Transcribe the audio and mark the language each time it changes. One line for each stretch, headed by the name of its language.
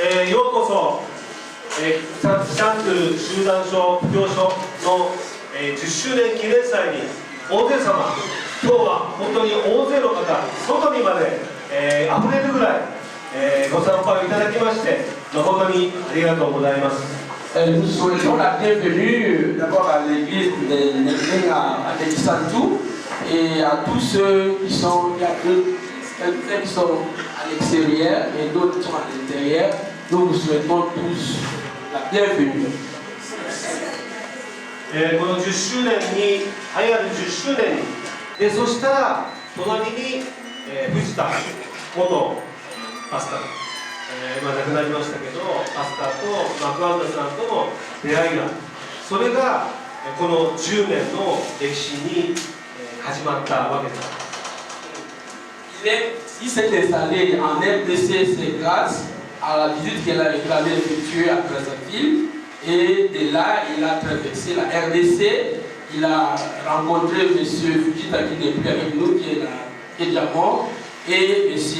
Japanese: ようこそ、シャンクル集団所布教所の、10周年記念祭に大勢様、今日は本当に大勢の方、外にまで、溢れるぐらい、ご参加いただきまして誠にありがとうございます。
French: Nous souhaitons la bienvenue d'abord à l'église à Télisantou et à tous ceux qui sont, qui sont à l'extérieur et d'autres qui sont à l'intérieur. Nous vous souhaitons tous la bienvenue.
Japanese: この10周年に、栄えある10周年に、でそしたら隣に、藤田元パスタ、亡くなりましたけど、パスタとマクワンダさんとの出会いが、それがこの10年の歴史に始まったわけです。
French: Il s'est installé en RDC, c'est grâce à la visite qu'il avait effectuée à Brazzaville. Et de là, il a traversé la RDC. Il a rencontré M. Fujita qui n'est plus avec nous, qui est déjà mort, et M.